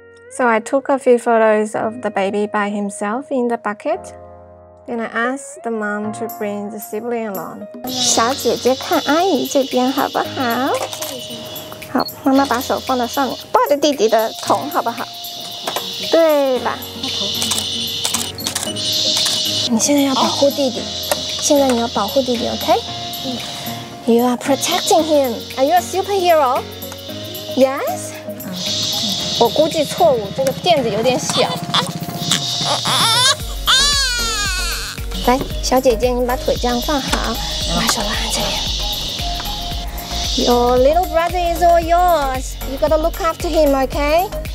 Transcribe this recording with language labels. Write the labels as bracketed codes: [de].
[en] So I took a few photos of the baby by himself in the bucket. Then I asked the mom to bring the sibling along. [zh] 小姐姐看阿姨这边好不好？好，妈妈把手放到上面，抱着弟弟的头好不好？对吧？你现在要保护弟弟，现在你要保护弟弟 ，OK？ [en] You are protecting him. Are you a superhero? Yes. [zh] 我估计错误，这个垫子有点小。来，小姐姐，你把腿这样放好，把手拉这边。 [en] Your little brother is all yours. You gotta look after him, okay?